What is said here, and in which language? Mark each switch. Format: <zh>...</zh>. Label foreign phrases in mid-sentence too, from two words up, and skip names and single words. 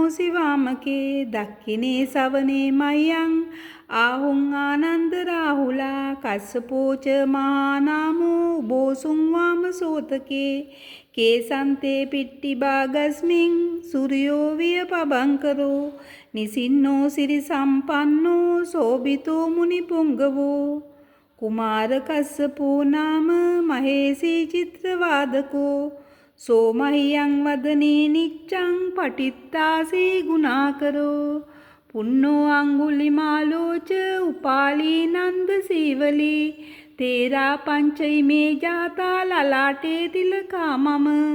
<pi>සිවාමකේ දක්ඛිනේ සවනේ මයං ආහුං ආනන්ද රාහුලා කස්සපෝච මහානාමෝ බෝසුං වාම සෝතකේ කේසන්තේ පිට්ටි භාගස්මින් සූර්යෝ විය පබංකරෝ නිසින්නෝ සිරි සම්පන්නෝ සෝබිතෝ මුනි පුංගවෝ කුමාර කස්සපෝ නාම මහේසී චිත්‍රවාදකෝ සෝමහියං වදනේ නිච්ඡං පටිත්තාසී ගුණාකරෝ පුන්නෝ අංගුලිමාලෝච උපාලී නන්ද සීවලී තේරා පංචයිමේ ජාතා ලලාටේ තිලකා මම</pi>